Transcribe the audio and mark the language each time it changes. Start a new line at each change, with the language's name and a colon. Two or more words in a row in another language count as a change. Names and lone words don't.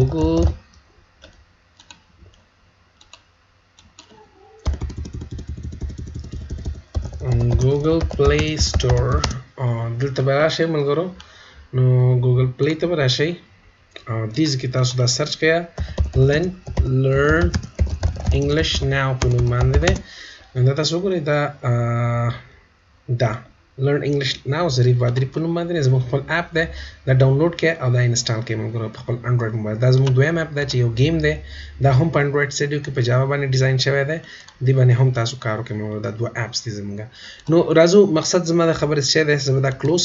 Pashto: Google Play Store دلته به راشئ ملګرو نو Google Play ته به راشئ دیز کې تاسو دا سرچ کړئ
English: learn English now
Pashto: په نوم باندې ده دا تاسو وګورئ دا
English: learn English now
Pashto: ظریف وادری په نوم باندې زموږ خپل اپ ده دا ډاونلوډ کړئ او دا انسټال کړئ ملګرو په خپل انډراید موبایل دا زموږ دویم اپ ده چې یو گیم ده دا هم په انډراید سټډیو کې په جاوا باندې ډیزاین شوی ده دی باندې هم تاسو کار وکړئ ملګرو دا دوه اپس دي زموږ نو راځو مقصد زما د خبرې څه ده زه دا کلوز